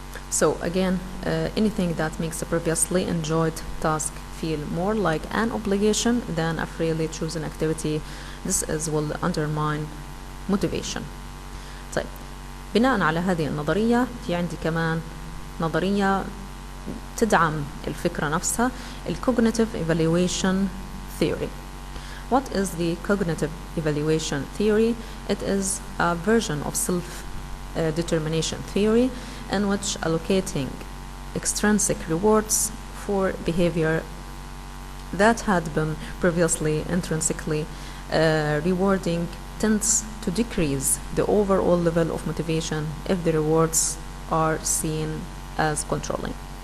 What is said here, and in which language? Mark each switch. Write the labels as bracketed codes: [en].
[en] So again, anything that makes a previously enjoyed task feel more like an obligation than a freely chosen activity, this will undermine motivation. [ar] طيب، بناء على هذه النظرية في عندي كمان نظرية تدعم الفكرة نفسها، cognitive evaluation theory. [en] What is the cognitive evaluation theory? It is a version of self-determination theory in which allocating extrinsic rewards for behavior that had been previously intrinsically rewarding tends to decrease the overall level of motivation if the rewards are seen as controlling.